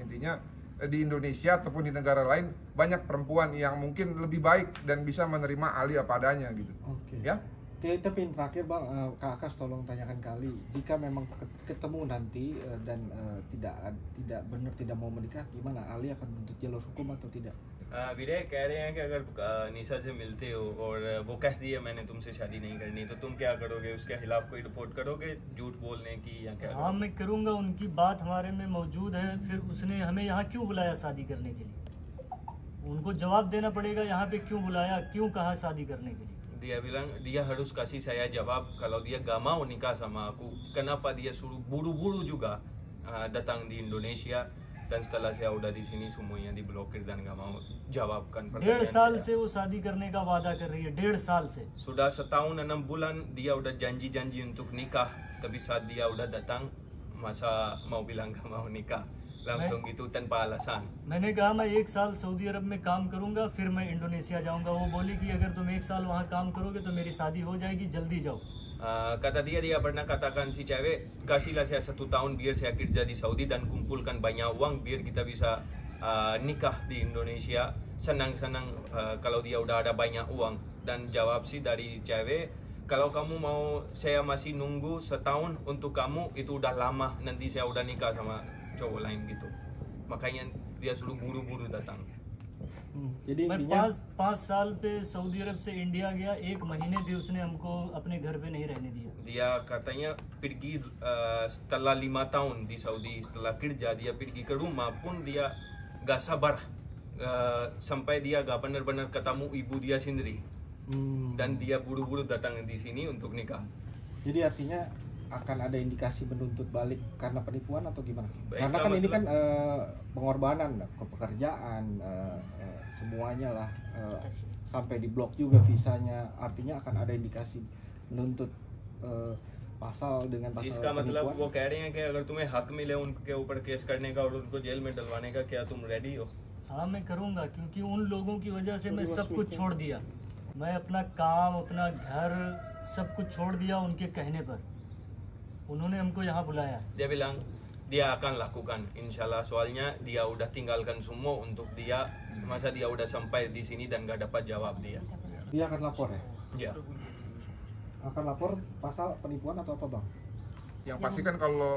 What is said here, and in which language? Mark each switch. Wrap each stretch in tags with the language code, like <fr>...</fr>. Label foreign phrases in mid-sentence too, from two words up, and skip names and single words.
<id>Intinya di Indonesia ataupun di negara lain banyak perempuan yang mungkin lebih baik dan bisa menerima Ali apa adanya gitu. Oke. Ya. Oke, tapi yang terakhir Bang, Kak Akas tolong tanyakan kali, jika memang ketemu nanti dan tidak benar tidak mau menikah, gimana? Ali akan menuntut jalur hukum atau tidak?</id> <hi>विनय कह रहे हैं कि अगर निशा से मिलते हो और वो कहती है मैंने तुमसे शादी नहीं करनी, तो तुम क्या करोगे? उसके खिलाफ कोई रिपोर्ट करोगे झूठ बोलने की या क्या? हाँ मैं करूँगा, उनकी बात हमारे में मौजूद है। फिर उसने हमें यहाँ क्यों बुलाया शादी करने के लिए? उनको जवाब देना पड़ेगा यहाँ पे क्यों बुलाया, क्यों कहा शादी करने के लिए.</hi> <id>Dia bilang dia harus kasih saya jawab kalau dia gak mau nikah sama aku, kenapa dia suruh buru-buru juga datang di Indonesia, dan setelah saya udah di sini semuanya diblokir dan gak mau jawabkan pertanyaan</id> <hi>1.5 साल</hi> <id>saya.</id> <hi>से वो शादी करने का वादा कर रही है, 1.5 साल से.</hi> <id>Sudah setahun 6 bulan dia udah janji-janji untuk nikah, tapi saat dia udah datang masa mau bilang gak mau nikah langsung gitu tanpa alasan.</id> <hi>मैंने कहा मैं 1 साल सऊदी अरब में काम करूंगा फिर मैं इंडोनेशिया जाऊंगा. वो बोली कि अगर तुम 1 साल वहाँ काम करोगे तो मेरी शादी हो जाएगी, जल्दी जाओ.</hi> <id>Kata dia pernah katakan si cewek, kasihlah saya 1 tahun biar saya kerja di Saudi dan kumpulkan banyak uang biar kita bisa nikah di Indonesia senang-senang kalau dia udah ada banyak uang. Dan jawab sih dari cewek, kalau kamu mau saya masih nunggu setahun untuk kamu itu udah lama, nanti saya udah nikah sama cowok lain gitu. Makanya dia suruh buru-buru datang. Jadi</id> <hi>मैं</hi> <id>intinya</id> <hi>5 साल पे सऊदी अरब से इंडिया गया, 1 महीने भी उसने हमको अपने घर पे नहीं रहने दिया.</hi> <id>Dia katanya pergi setelah 5 tahun di Saudi, setelah kerja dia pergi ke rumah pun dia gak sabar sampai dia gak benar-benar ketemu ibu dia sendiri. Dan dia buru-buru datang di sini untuk nikah. Jadi artinya akan ada indikasi menuntut balik karena penipuan atau gimana? Baik, Karena kan ini kan betul. pengorbanan ke pekerjaan semuanya lah, sampai di blok juga visanya. Artinya akan ada indikasi menuntut pasal dengan pasal</id> <hi>इसका मतलब</hi> <id>penipuan?</id> <hi>वो कह रहे हैं कि अगर तुम्हें हक मिले उनके ऊपर केस करने का और उनको जेल में डलवाने का, क्या तुम रेडी हो? हाँ मैं करूँगा, क्योंकि उन लोगों की वजह से मैं सब कुछ छोड़ दिया। मैं अपना काम, अपना घर, सब कुछ छोड़ दिया उनके कहने पर। उन्होंने हमको यहाँ बुलाया।</hi> <id>Dia bilang dia akan lakukan, insyaallah, soalnya dia udah tinggalkan semua untuk dia, masa dia udah sampai di sini dan gak dapat jawab dia. Dia akan lapor ya? Ya. Akan lapor pasal penipuan atau apa bang? Yang pasti kan kalau</id>